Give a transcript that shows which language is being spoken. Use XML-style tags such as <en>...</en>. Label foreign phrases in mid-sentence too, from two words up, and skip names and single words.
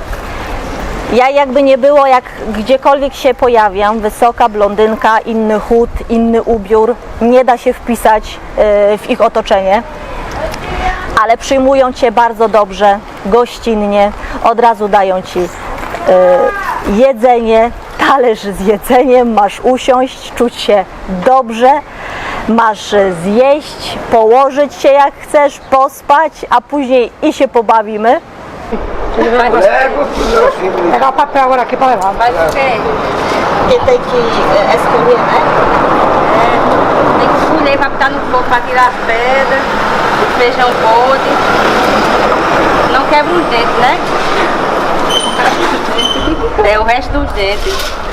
<pl>Ja jakby nie było, jak gdziekolwiek się pojawiam, wysoka blondynka, inny chód, inny ubiór, nie da się wpisać w ich otoczenie, ale przyjmują Cię bardzo dobrze, gościnnie, od razu dają Ci jedzenie, talerz z jedzeniem, masz usiąść, czuć się dobrze, masz zjeść, położyć się jak chcesz, pospać, a później i się pobawimy.</pl> <pt>Pegar o papel agora aqui para levar. Faz o quê? Porque tem que escolher, né? Tem que escolher para botar no fogo para tirar as pedras, o feijão podre. Não quebra os dentes, né? É o resto dos dentes.</pt>